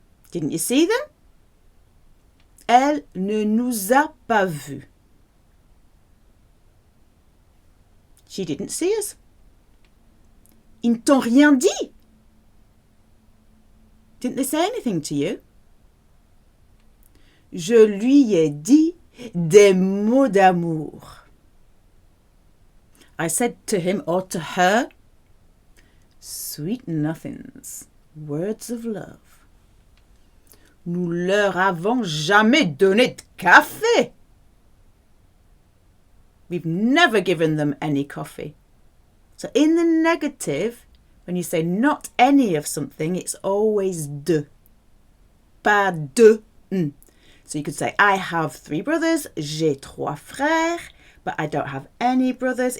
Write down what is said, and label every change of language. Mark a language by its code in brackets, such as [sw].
[en] Didn't you see them? [fr] Elle ne nous a pas vus. [en] She didn't see us. [fr] Ils ne t'ont rien dit. [en] Didn't they say anything to you? [fr] Je lui ai dit des mots d'amour. [en] I said to him or to her, sweet nothings, words of love. [fr] Nous leur avons jamais donné de café. [en] We've never given them any coffee. So in the negative, when you say not any of something, it's always de. Pas de. So you could say, I have 3 brothers, [fr] j'ai 3 frères, [en] but I don't have any brothers.